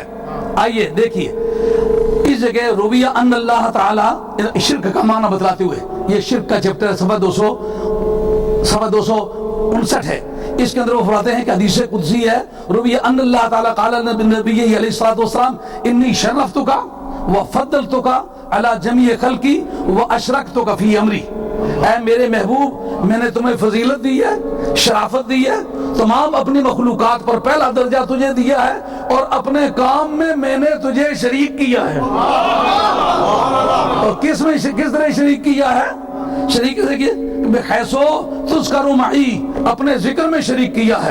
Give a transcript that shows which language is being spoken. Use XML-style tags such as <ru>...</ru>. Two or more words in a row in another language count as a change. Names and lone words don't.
<ur>آئیے دیکھیے اس جگہ</ur> <ar>رویہ ان اللہ تعالی</ar> <ur>شرک کا معنی بتلاتے ہوئے یہ شرک کا چیپٹر صفحہ 259 ہے، اس کے اندر وہ فرماتے ہیں کہ حدیث قدسی ہے</ur> <ar>رویہ ان اللہ تعالی قال للنبی علیہ الصلوۃ والسلام انی شرفتک وفضلتک علی جمیع خلقی واشرکتک فی امری۔</ar> <ur>اے میرے محبوب میں نے تمہیں فضیلت دی ہے، شرافت دی ہے، تمام اپنی مخلوقات پر پہلا درجہ تجھے دیا ہے اور اپنے کام میں نے تجھے شریک کیا ہے۔ اور کس طرح شریک کیا ہے؟ شریک</ur> <ar>بحیثو تذکر معی،</ar> <ur>اپنے ذکر میں شریک کیا ہے۔</ur>